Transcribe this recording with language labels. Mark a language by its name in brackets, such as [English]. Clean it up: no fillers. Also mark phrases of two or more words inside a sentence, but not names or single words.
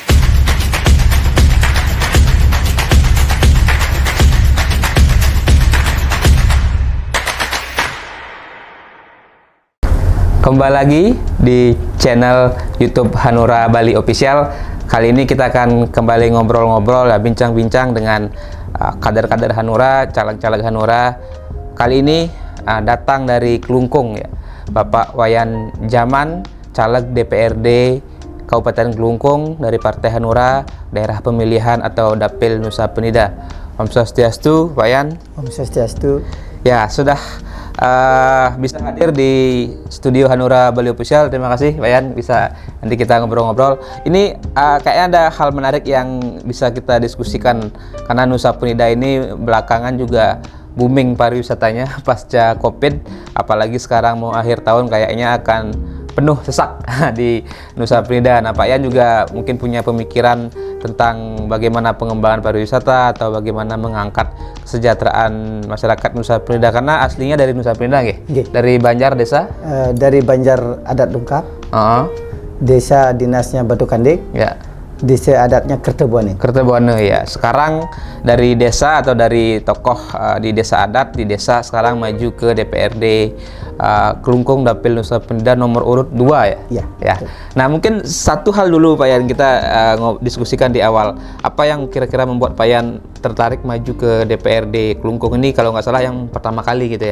[Indonesian] Kembali lagi di channel YouTube Hanura Bali Official. Kali ini kita akan kembali ngobrol-ngobrol, bincang-bincang dengan kader-kader Hanura, caleg-caleg Hanura. Kali ini datang dari Kelungkung ya, Bapak Wayan Jaman, caleg DPRD Kabupaten Kelungkung dari Partai Hanura, daerah pemilihan atau Dapil Nusa Penida. [Balinese] Om Swastiastu, Wayan. Om Swastiastu. [Indonesian] Ya, sudah bisa hadir di studio Hanura Bali Official. Terima kasih Wayan, bisa nanti kita ngobrol-ngobrol. Ini kayaknya ada hal menarik yang bisa kita diskusikan, karena Nusa Penida ini belakangan juga booming pariwisatanya pasca Covid, apalagi sekarang mau akhir tahun kayaknya akan penuh sesak di Nusa Penida. Nah, Pak Yan juga mungkin punya pemikiran tentang bagaimana pengembangan pariwisata atau bagaimana mengangkat kesejahteraan masyarakat Nusa Penida, karena aslinya dari Nusa Penida nggih? Dari Banjar desa? Dari Banjar adat Dungkap. Desa dinasnya Batu Kandik. Ya. Desa adatnya Kertebuane. Kertebuane ya. Sekarang dari desa atau dari tokoh di desa adat, di desa sekarang maju ke DPRD Kelungkung Dapil Nusa Penida nomor urut 2 ya. Ya. Nah, mungkin satu hal dulu Pak Yan kita diskusikan di awal. Apa yang kira-kira membuat Pak Yan tertarik maju ke DPRD Kelungkung ini, kalau nggak salah yang pertama kali gitu ya.